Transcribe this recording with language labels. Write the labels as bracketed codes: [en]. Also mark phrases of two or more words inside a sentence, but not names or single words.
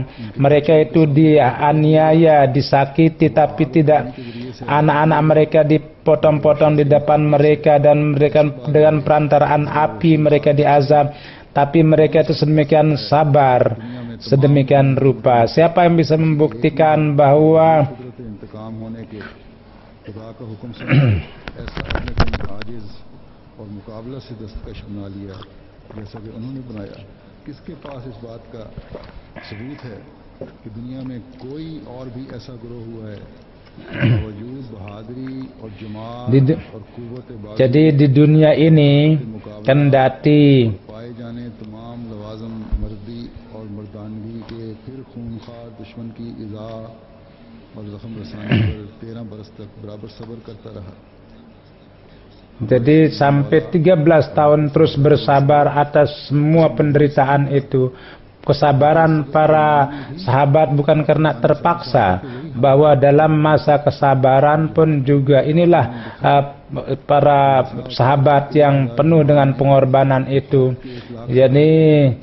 [id] Mereka itu dianiaya, disakiti, tapi tidak, anak-anak mereka dipotong-potong di depan mereka, dan mereka dengan perantaraan api mereka diazab, tapi mereka itu sedemikian sabar, sedemikian rupa. Siapa yang bisa membuktikan bahwa [ur] اور مقابلہ سے دستکش بنا لیا جیسا کہ انہوں نے بنایا? کس کے پاس اس بات کا ثبوت ہے کہ دنیا میں کوئی اور بھی ایسا گروہ ہوا ہے باوجود بہادری اور جماعت اور قوت باز [id] jadi di dunia ini kendati [ur] پائے جانے تمام لوازم مردی اور مردانگی کے پھر خونخوار دشمن کی ایذا اور زخم رسانی پر 13 برس تک برابر صبر کرتا رہا. [id] Jadi sampai 13 tahun terus bersabar atas semua penderitaan itu. Kesabaran para sahabat bukan karena terpaksa, bahwa dalam masa kesabaran pun juga inilah para sahabat yang penuh dengan pengorbanan itu.